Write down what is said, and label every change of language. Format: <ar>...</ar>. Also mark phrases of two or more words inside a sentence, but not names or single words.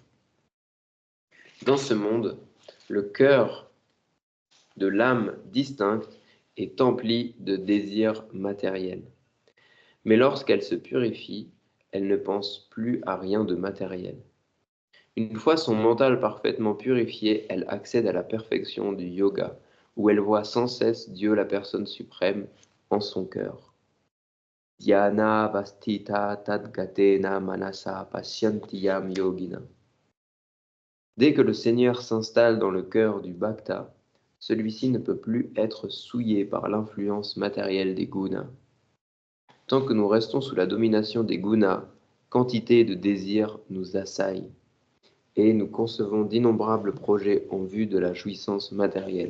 <fr>Dans ce monde, le cœur de l'âme distincte est empli de désirs matériels. Mais lorsqu'elle se purifie, elle ne pense plus à rien de matériel. Une fois son mental parfaitement purifié, elle accède à la perfection du yoga, où elle voit sans cesse Dieu, la personne suprême, en son cœur.</fr> <sa>Dhyana vastita tadgatena manasa pasyantiyam yogina.</sa> <fr>Dès que le Seigneur s'installe dans le cœur du bhakta, celui-ci ne peut plus être souillé par l'influence matérielle des gunas. Tant que nous restons sous la domination des gunas, quantité de désirs nous assaillent et nous concevons d'innombrables projets en vue de la jouissance matérielle.</fr>